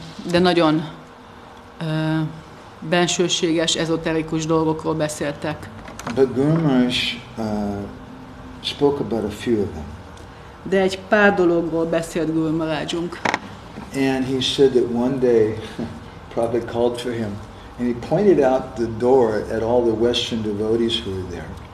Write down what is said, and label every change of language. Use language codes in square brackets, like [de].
[hu] De nagyon bensőséges, ezoterikus dolgokról beszéltek. [en] But Gour Maharaj spoke about a few of them. [hu] De egy pár dologról beszélt Gour Maharajunk. [en] And he said that one day, Prabhupada called for him, and he pointed out the door at all the Western devotees who were there.